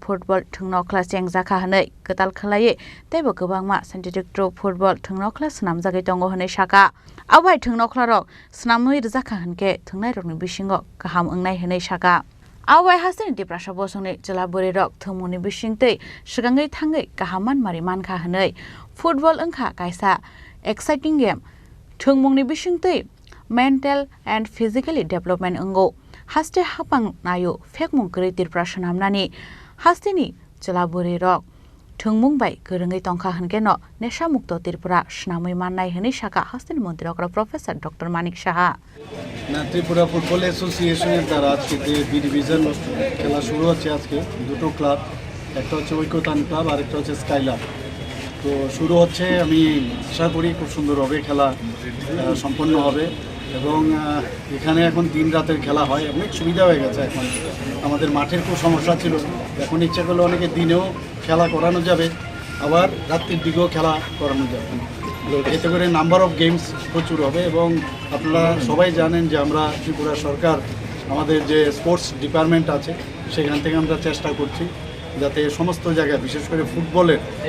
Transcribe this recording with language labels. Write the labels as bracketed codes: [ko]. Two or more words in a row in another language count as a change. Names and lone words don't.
[trp] football thungnokla Sakha hunai ketal khlai tebo gobangma [en] synthetic troop football [trp] thungnokla swnamjagai tongo hunai Sakha abai thungnokla rok swnamwi rjakha hunke thungnai rokni bisingo kaham ungnai hunai Sakha Awai Hasteni Tripura bosongni jelaburi rokThwngmungni bisingtei sigangai thangai kahaman mari mankha hunai football wngkha kaisa [en] exciting game [trp] thwngmungni bisingtei [en] mental and physically development [trp] ungo haste hapang nayo phekmung kwrwi Tripura swnamnani Hasteni jelaburi rokThwngmung bai KwrwngwiTongkha hunke no nesha mukto Tripura Swnamwinai hunai Sakha HasteniMondirokar Professor Dr. Manik Shaha [bn] ত্রিপুরা ফুটবল অ্যাসোসিয়েশনের দ্বারা আজকে যে বি ডিভিশন খেলা শুরু হচ্ছে আজকে দুটো ক্লাব একটা হচ্ছে ঐক্যতান ক্লাব আর একটা হচ্ছে স্কাইলার তো শুরু হচ্ছে আমি আশা করি খুব সুন্দর হবে খেলা সম্পন্ন হবে এবং এখানে এখন দিন রাতের খেলা হয় অনেক সুবিধা হয়ে গেছে এখন আমাদের মাঠের খুব সমস্যা ছিল এখন ইচ্ছা করলে অনেকে দিনেও খেলা করানো যাবে আবার রাত্রির দিকেও খেলা করানো যাবে এতে করে [en] number of games [bn] প্রচুর হবে এবং আপনারা সবাই জানেন যে আমরা ত্রিপুরা সরকার আমাদের যে [en] sports department [bn] আছে সেখান থেকে আমরা চেষ্টা করছি যাতে সমস্ত জায়গায় বিশেষ করে ফুটবলের